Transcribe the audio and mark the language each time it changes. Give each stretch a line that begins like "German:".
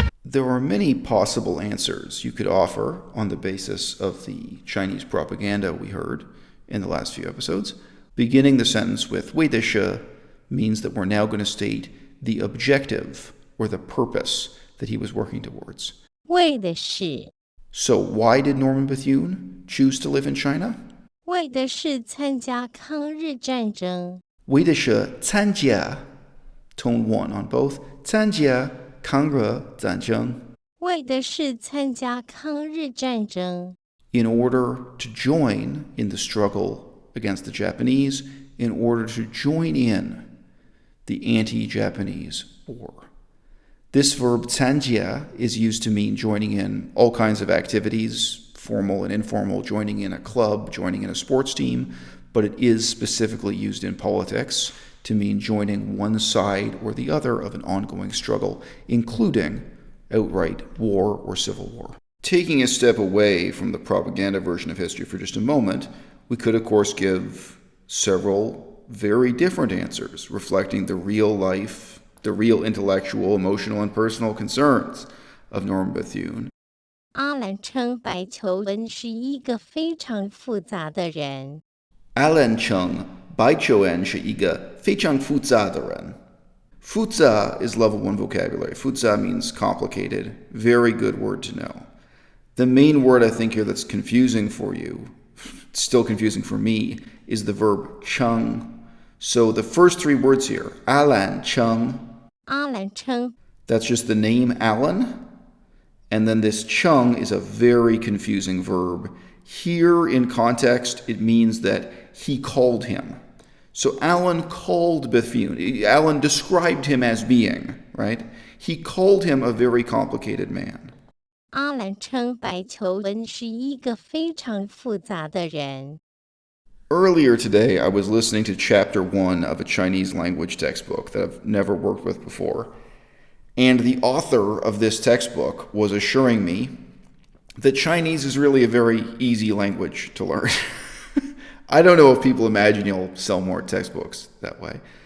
English: There are many possible answers you could offer on the basis of the Chinese propaganda we heard in the last few episodes. Beginning the sentence with 为的是 means that we're now going to state the objective or the purpose that he was working towards.
Chinese: 为的是
English: So why did Norman Bethune choose to live in China?
Chinese: 为的是参加抗日战争。为的是参加
English: tone 1 on both
Chinese: 参加抗日战争为的是参加抗日战争。
English: in order to join in the struggle against the Japanese, in order to join in the anti-Japanese war. This verb 参加 is used to mean joining in all kinds of activities, formal and informal, joining in a club, joining in a sports team, but it is specifically used in politics to mean joining one side or the other of an ongoing struggle, including outright war or civil war. Taking a step away from the propaganda version of history for just a moment, we could, of course, give several very different answers reflecting the real life, the real intellectual, emotional, and personal concerns of Norman Bethune.
Chinese: 阿兰称白求恩是一个非常复杂的人。 Alan称白求恩是一个非常复杂的人。
English: Fuza is level 1 vocabulary. Fuza means complicated. Very good word to know. The main word I think here that's confusing for you, still confusing for me, is the verb chung. So the first three words here, Alan chung.
Chinese: 阿兰称
English: That's just the name Alan. And then this chung is a very confusing verb. Here in context, it means that he called him. So Alan called Bethune. Alan described him as being, right? He called him a very complicated man.
Chinese: 阿兰称白求恩是一个非常复杂的人。
English: Earlier today, I was listening to chapter 1 of a Chinese language textbook that I've never worked with before. And the author of this textbook was assuring me that Chinese is really a very easy language to learn. I don't know if people imagine you'll sell more textbooks that way.